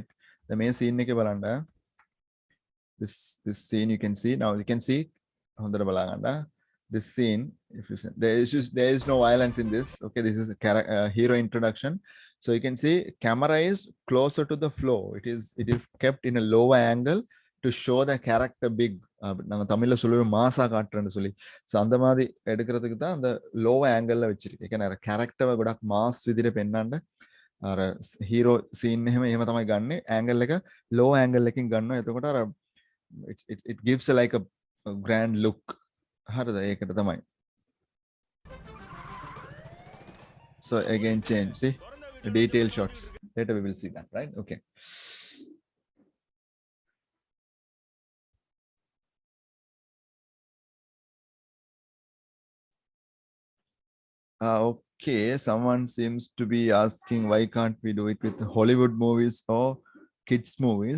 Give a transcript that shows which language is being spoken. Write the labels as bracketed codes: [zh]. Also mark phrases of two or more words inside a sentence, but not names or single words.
[en] The main scene this scene you can see now. You can see this scene. If you see, there is no violence in this. Okay, this is a hero introduction. So you can see camera is closer to the floor. It is kept in a lower angle to show the character big. [ta] நாங்க தமிழ்ல சொல்லுவோம் மாசா காட்டுறேன்னு சொல்லி. ஸோ அந்த மாதிரி எடுக்கிறதுக்கு தான் அந்த லோவர் ஆங்கிள் வச்சிருக்கு. ஏன்னா கேரக்டர் [si] ගොඩක් මාස් විදිහට පෙන්වන්න අර හීරෝ සීන් එහෙම තමයි ගන්නෙ. ඇන්ගල් එක [en] low angle [si] එකකින් ගන්නවා. එතකොට අර [en] it gives a like a grand look. [si] හරිද? ඒකට තමයි. [en] So again change. See the detail shots. Later we will see that, right? Okay. Okay, someone seems to be asking why can't we do it with Hollywood movies or kids movies.